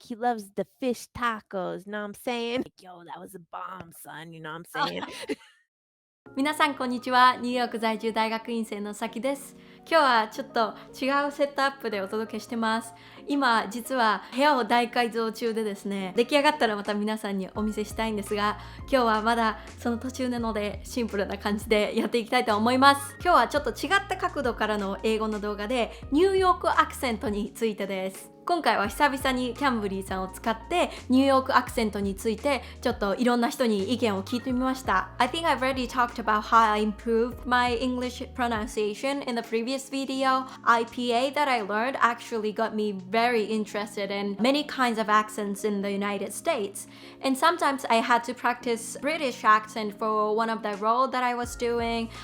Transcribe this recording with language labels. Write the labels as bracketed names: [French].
[English] he loves the fish tacos, you know what I'm saying? Like, yo, that was a bomb, son, you know what I'm saying? [Japanese] 皆さんこんにちは。ニューヨーク在住大学院生のさきです。今日はちょっと違うセットアップでお届けしてます。今実は部屋を大改造中でですね、出来上がったらまた皆さんにお見せしたいんですが、今日はまだその途中なのでシンプルな感じでやっていきたいと思います。今日はちょっと違った角度からの英語の動画でニューヨークアクセントについてです。今回は久々にキャンブリーさんを使ってニューヨークアクセントについてちょっといろんな人に意見を聞いてみました。 [English] I think I've already talked about how I improved my English pronunciation in the previous video. IPA that I learned actually got me very interested in many kinds of accents in the United States. And sometimes I had to practice British accent for one of the roles that I was doing.